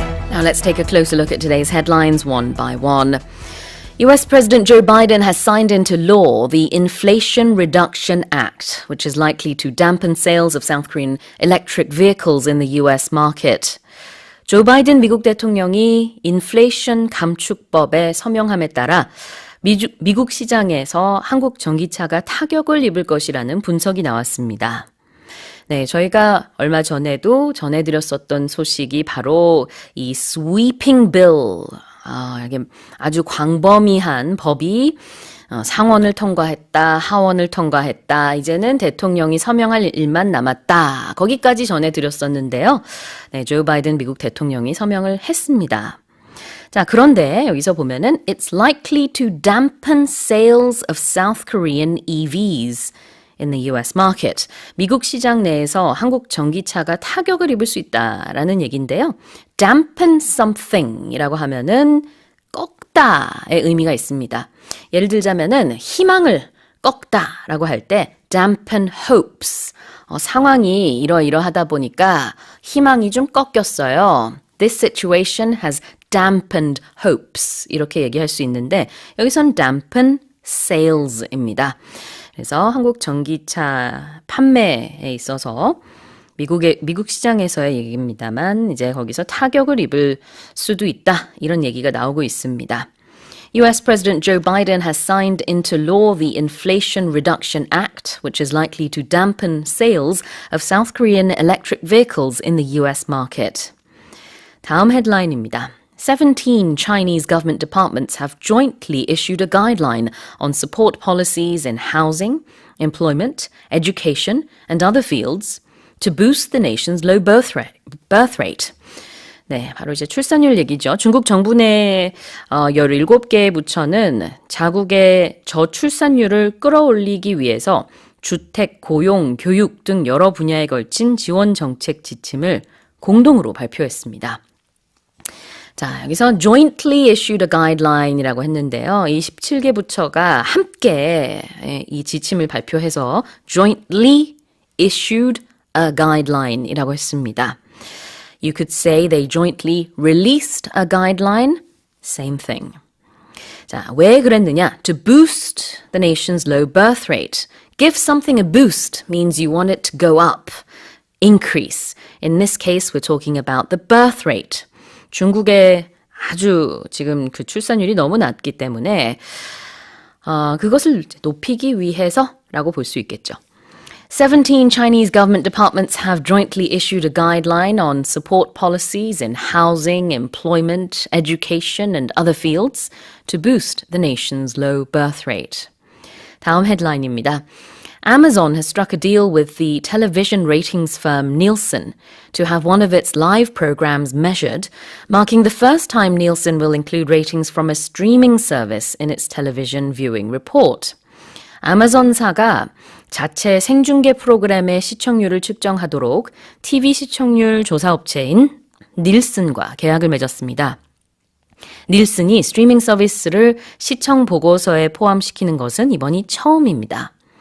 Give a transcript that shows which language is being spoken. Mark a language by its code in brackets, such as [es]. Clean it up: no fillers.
[en] Now let's take a closer look at today's headlines one by one. US President Joe Biden has signed into law the Inflation Reduction Act, which is likely to dampen sales of South Korean electric vehicles in the US market. [ko] 조 바이든 미국 대통령이 인플레이션 감축법에 서명함에 따라 미국 시장에서 한국 전기차가 타격을 입을 것이라는 분석이 나왔습니다. 네, 저희가 얼마 전에도 전해드렸었던 소식이 바로 이 [en] sweeping bill, [ko] 이게 아주 광범위한 법이 상원을 통과했다, 하원을 통과했다, 이제는 대통령이 서명할 일만 남았다. 거기까지 전해드렸었는데요. 네, 조 바이든 미국 대통령이 서명을 했습니다. 자, 그런데 여기서 보면은 [en] It's likely to dampen sales of South Korean EVs in the US market. [ko] 미국 시장 내에서 한국 전기차가 타격을 입을 수 있다라는 얘기인데요. [en] dampen something [ko] 이라고 하면은 꺾다의 의미가 있습니다. 예를 들자면은 희망을 꺾다라고 할 때 [en] dampen hopes. [ko] 상황이 이러이러하다 보니까 희망이 좀 꺾였어요. [en] This situation has dampened hopes. [ko] 이렇게 얘기할 수 있는데 여기선 [en] dampen sales [ko] 입니다. 그래서 한국 전기차 판매에 있어서 미국 시장에서의 얘기입니다만 이제 거기서 타격을 입을 수도 있다. 이런 얘기가 나오고 있습니다. [en] US President Joe Biden has signed into law the Inflation Reduction Act, which is likely to dampen sales of South Korean electric vehicles in the US market. [ko] 다음 헤드라인입니다. [en] 17 Chinese government departments have jointly issued a guideline on support policies in housing, employment, education, and other fields to boost the nation's low birth rate. [ko] 네, 바로 이제 출산율 얘기죠. 중국 정부 내 17개의 부처는 자국의 저출산율을 끌어올리기 위해서 주택, 고용, 교육 등 여러 분야에 걸친 지원 정책 지침을 공동으로 발표했습니다. 자, 여기서 [en] jointly issued a guideline [ko] 이라고 했는데요. 이 17개 부처가 함께 이 지침을 발표해서 [en] jointly issued a guideline [ko] 이라고 했습니다. [en] You could say they jointly released a guideline. Same thing. [ko] 자, 왜 그랬느냐? [en] To boost the nation's low birth rate. Give something a boost means you want it to go up, increase. In this case, we're talking about the birth rate. [ko] 중국의 아주 지금 그 출산율이 너무 낮기 때문에 그것을 높이기 위해서라고 볼 수 있겠죠. [en] 17 Chinese government departments have jointly issued a guideline on support policies in housing, employment, education, and other fields to boost the nation's low birth rate. [ko] 다음 헤드라인입니다. [en] Amazon has struck a deal with the television ratings firm Nielsen to have one of its live programs measured, marking the first time Nielsen will include ratings from a streaming service in its television viewing report. [ko] 아마존사가 자체 생중계 프로그램의 시청률을 측정하도록 TV 시청률 조사업체인 닐슨과 계약을 맺었습니다. 닐슨이 스트리밍 서비스를 시청 보고서에 포함시키는 것은 이번이 처음입니다.